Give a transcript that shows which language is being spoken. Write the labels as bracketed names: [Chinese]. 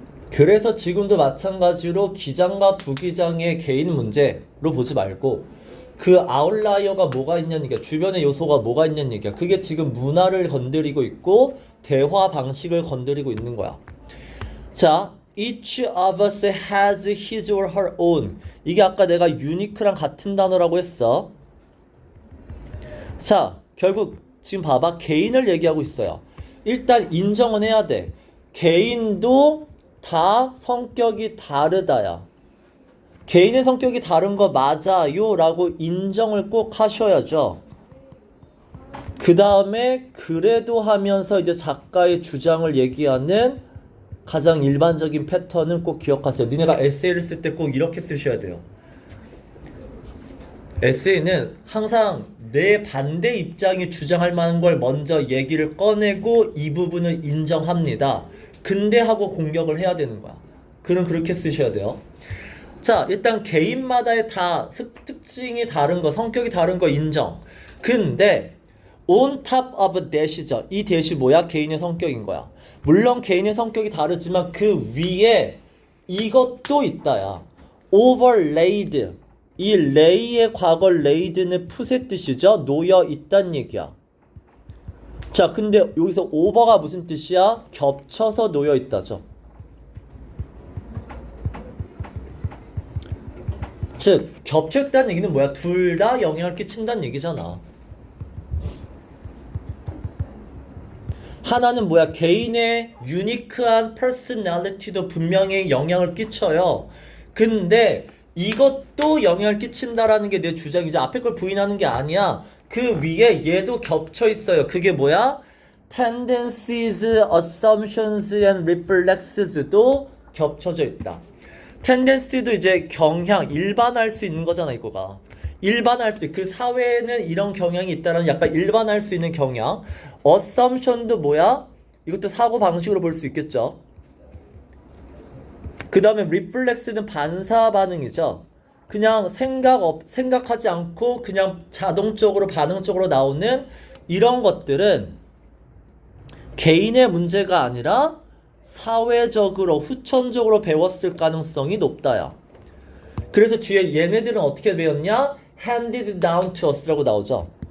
[Korean] 그래서 지금도 마찬가지로 기장과 부기장의 개인 문제로 보지 말고 그 아웃라이어가 뭐가 있냐는 얘기야. 주변의 요소가 뭐가 있냐는 얘기야. 그게 지금 문화를 건드리고 있고 대화 방식을 건드리고 있는 거야. 자, [English] each of us has his or her own. [Korean] 이게 아까 내가 unique랑 같은 단어라고 했어. 자, 결국 지금 봐봐. 개인을 얘기하고 있어요. 일단 인정은 해야 돼. 개인도 다 성격이 다르다야. 개인의 성격이 다른 거 맞아요 라고 인정을 꼭 하셔야죠. 그 다음에 그래도 하면서 이제 작가의 주장을 얘기하는 가장 일반적인 패턴은 꼭 기억하세요. 니네가 에세이를 쓸 때 꼭 이렇게 쓰셔야 돼요. 에세이는 항상 내 반대 입장이 주장할 만한 걸 먼저 얘기를 꺼내고 이 부분을 인정합니다. 근데 하고 공격을 해야 되는 거야. 그럼 그렇게 쓰셔야 돼요. 자, 일단 개인마다의 다 특징이 다른 거, 성격이 다른 거 인정. 근데 [English] on top of that이죠. [Korean] 이 that이 뭐야? 개인의 성격인 거야. 물론 개인의 성격이 다르지만 그 위에 이것도 있다야. [English] overlaid. [Korean] 이 lay의 과거 laid는 풋의 뜻이죠. 놓여 있단 얘기야. 자, 근데 여기서 over가 무슨 뜻이야? 겹쳐서 놓여 있다죠. 즉, 겹쳐 있다는 얘기는 뭐야? 둘 다 영향을 끼친다는 얘기잖아. 하나는 뭐야? 개인의 유니크한 퍼스널리티도 분명히 영향을 끼쳐요. 근데 이것도 영향을 끼친다라는 게 내 주장이지. 앞에 걸 부인하는 게 아니야. 그 위에 얘도 겹쳐 있어요. 그게 뭐야? [English] tendencies, assumptions, and reflexes도 [Korean] 겹쳐져 있다. tendency도 이제 경향, 일반화할 수 있는 거잖아, 이거가. 일반화할 수 있고, 그 사회에는 이런 경향이 있다는 약간 일반화할 수 있는 경향. assumption도 뭐야? 이것도 사고 방식으로 볼 수 있겠죠. 그 다음에 reflex는 반사 반응이죠. 그냥 생각하지 않고 그냥 자동적으로 반응적으로 나오는 이런 것들은 개인의 문제가 아니라 사회적으로 후천적으로 배웠을 가능성이 높다야. 그래서 뒤에 얘네들은 어떻게 배웠냐? [English] handed down to us라고 [Korean] 나오죠.